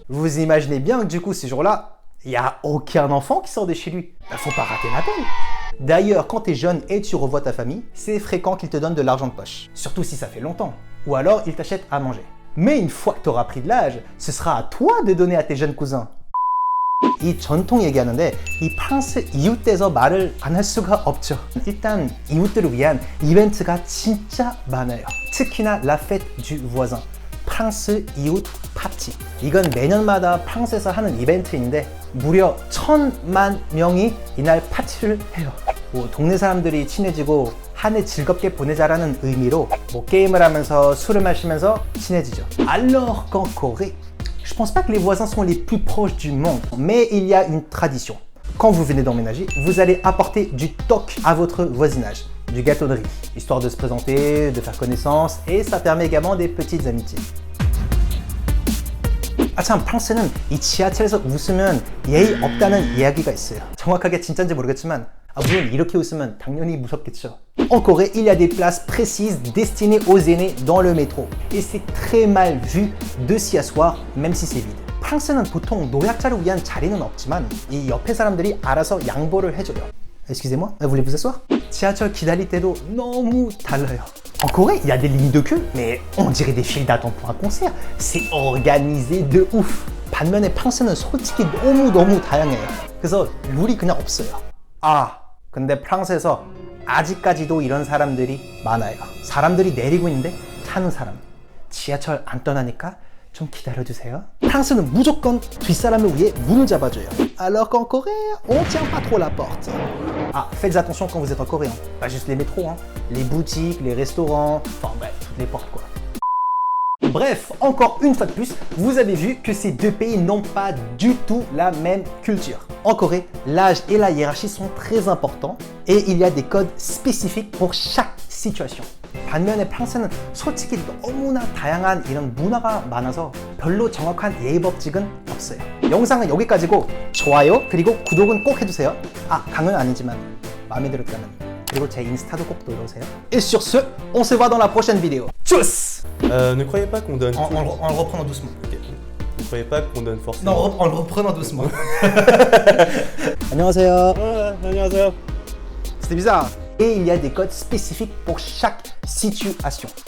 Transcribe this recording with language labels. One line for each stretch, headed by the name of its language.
French: Vous imaginez bien que du coup, ces jours-là, il n'y a aucun enfant qui sort de chez lui. Faut pas rater l'appel. D'ailleurs, quand tu es jeune et tu revois ta famille, c'est fréquent qu'ils te donnent de l'argent de poche. Surtout si ça fait longtemps. Ou alors, ils t'achètent à manger. Mais une fois que tu auras pris de l'âge, ce sera à toi de donner à tes jeunes cousins.
Korean: 이 전통 얘기하는데 이 프랑스 이웃돼서 말을 안 할 수가 없죠. 일단 이웃들을 위한 이벤트가 진짜 많아요. 특히나 La Fête du Voisin, 프랑스 이웃 파티. 이건 매년마다 프랑스에서 하는 이벤트인데 무려 1000만 명이 이날 파티를 해요. 동네 사람들이 친해지고 한 해 즐겁게 보내자라는 의미로 게임을 하면서 술을 마시면서 친해지죠.
French: Alors qu'en Corée, je pense pas que les voisins sont les plus proches du monde, mais il y a une tradition. Quand vous venez d'emménager, vous allez apporter du toc à votre voisinage, du gâteau de riz, histoire de se présenter, de faire connaissance, et ça permet également des petites amitiés.
Korean: 아 참, 프랑스는 이 지하철에서 웃으면 예의 없다는 이야기가 있어요. 정확하게 진짜인지 모르겠지만 물론 이렇게 웃으면 당연히 무섭겠죠.
French: En Corée, il y a des places précises destinées aux aînés dans le métro. Et c'est très mal vu de s'y asseoir, même si c'est vide.
Korean: 프랑스는 보통 노약자를 위한 자리는 없지만 이 옆에 사람들이 알아서 양보를 해줘요.
French: Excusez-moi, voulez-vous asseoir?
Korean: 지하철 기다릴 때도 너무 달라요.
French: En Corée, il y a des lignes de queue, mais on dirait des files d'attente pour un concert. C'est organisé de ouf.
Korean: 반면에 프랑스는 솔직히 너무 다양해요. 그래서 룰이 그냥 없어요. 근데 프랑스에서 아직까지도 이런 사람들이 많아요. 사람들이 내리고 있는데 타는 사람. 지하철 안 떠나니까 좀 기다려주세요. 프랑스는 무조건 뒷사람을 위해 문을 잡아줘요.
French: Alors qu'en Corée, on tient pas trop la porte. Faites attention quand vous êtes en Corée. Pas juste les métros, les boutiques, les restaurants, enfin bref, toutes les portes quoi. Bref, encore une fois de plus, vous avez vu que ces deux pays n'ont pas du tout la même culture. En Corée, l'âge et la hiérarchie sont très importants et il y a des codes spécifiques pour chaque situation.
Korean: 반면에 프랑스는 솔직히 너무나 다양한 이런 문화가 많아서 별로 정확한 예의 법칙은 없어요. 영상은 여기까지고 좋아요 그리고 구독은 꼭 해주세요. 강은 아니지만 마음에 들었다면. 그리고 제 인스타도 꼭 놀러오세요.
French: Et sur ce, on se voit dans la prochaine vidéo. Tchuss! Ne croyez pas qu'on donne... En le reprenant doucement. Ok. Ne croyez pas qu'on donne forcément... Non, en le reprenant doucement.
Korean: 안녕하세요. 안녕하세요.
French: C'était bizarre. Et il y a des codes spécifiques pour chaque situation.